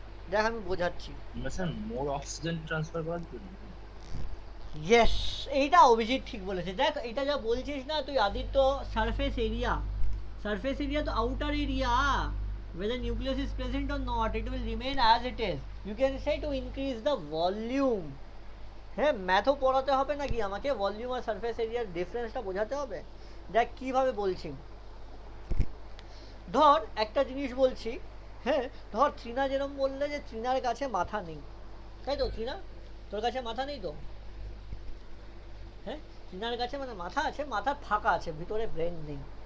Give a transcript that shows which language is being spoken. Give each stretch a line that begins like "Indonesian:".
Bangla: দেখ আমি বোঝাচ্ছি। স্যার মোর অক্সিজেন ট্রান্সফার করার জন্য। ইয়েস, এইটা অভিজিৎ ঠিক বলেছে। দেখ এটা যা বলছিস না তুই আদিত্য, সারফেস এরিয়া তো outer area,
English: whether nucleus is present or not it will remain as it is. You can say to increase the volume.
Bangla: হ্যাঁ, ম্যাথও পড়াতে হবে নাকি আমাকে? ভলিউম আর সারফেস এরিয়ার ডিফারেন্সটা বোঝাতে হবে। দেখ কিভাবে বলছি, ধর একটা জিনিস বলছি। হ্যাঁ, ধর ট্রিনা যেরকম বললে যে ট্রিনার কাছে মাথা নেই, তাই তো? ট্রিনা, তোর কাছে মাথা নেই তো? হ্যাঁ, ট্রিনার কাছে মানে মাথা আছে, মাথা ফাঁকা আছে, ভিতরে ব্রেন নেই।